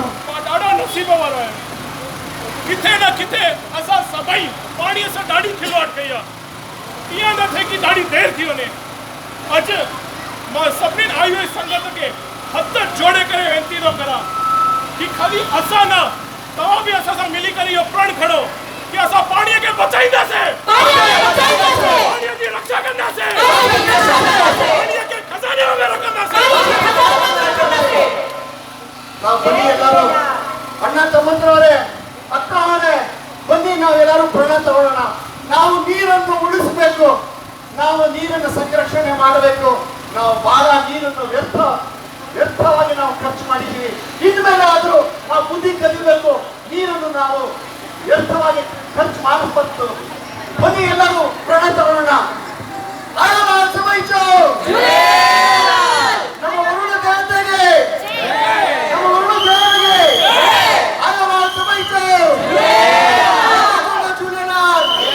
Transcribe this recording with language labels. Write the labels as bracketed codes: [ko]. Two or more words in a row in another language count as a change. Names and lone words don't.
[sd] मां ॾाढो नसीब वारो आहियां किथे न किथे असां सभई पाणीअ सां ॾाढी खिलवाड़ कई आहे ईअं न थिए कि ॾाढी देरि थी वञे अॼु मां सभिनीनि आई हुई संगत खे हथ जोड़े करे वेनिती थो करां कि खाली असां न तव्हां बि असां सां मिली करे इहो प्रण खणो कि असां पाणीअ खे बचाईंदासीं पाणीअ जी रक्षा कंदासीं पाणीअ खे खज़ाने में रखंदासीं [kn] ನಾವು ಬನ್ನಿ ಎಲ್ಲರೂ ಅಣ್ಣ ತಮ್ಮಂದಿರವರೇ ಅಕ್ಕವರೇ ಬನ್ನಿ ನಾವು ಎಲ್ಲರೂ ಪ್ರಣ ತಗೊಳ್ಳೋಣ ನಾವು ನೀರನ್ನು ಉಳಿಸಬೇಕು ನಾವು ನೀರನ್ನು ಸಂರಕ್ಷಣೆ ಮಾಡಬೇಕು ನಾವು ಬಹಳ ನೀರನ್ನು ವ್ಯರ್ಥವಾಗಿ ನಾವು ಖರ್ಚು ಮಾಡಿದ್ದೀವಿ ಇನ್ಮೇಲೆ ಆದರೂ ನಾವು ಬುದ್ಧಿ ಕಲಿಬೇಕು ನೀರನ್ನು ನಾವು ವ್ಯರ್ಥವಾಗಿ ಖರ್ಚು ಮಾಡಬಾರದು ಬನ್ನಿ ಎಲ್ಲರೂ ಪ್ರಣ ತಗೊಳ್ಳೋಣ ನಮ್ಮ ವರುಣ ದೇವತೆಗೆ ನಮ್ಮ ವರುಣ ದೇವರಿಗೆ ಆಯವಾಳ ಸಮೈತು झूलेलाल